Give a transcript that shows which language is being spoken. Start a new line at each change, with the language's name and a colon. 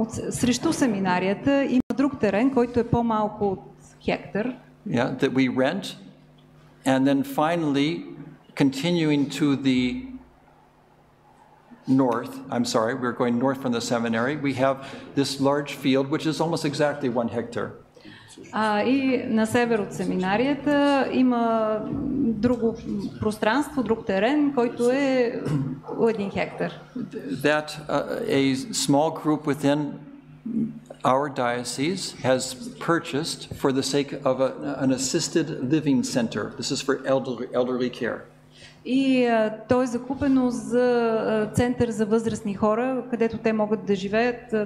Bulgarian: Срещу семинарията има друг терен, който е по-малко от хектар.
English: Yeah, that we rent, and then finally continuing to the north. I'm sorry, we're going north from the seminary. We have this large field, which is almost exactly 1 hectare.
Bulgarian: И на север от семинарията има друго пространство, друг терен, който е 1 хектар.
English: That a small group within our diocese has purchased for the sake of an assisted living center. This is for elderly care.
Bulgarian: И то е закупено за център за възрастни хора, където те могат да живеят.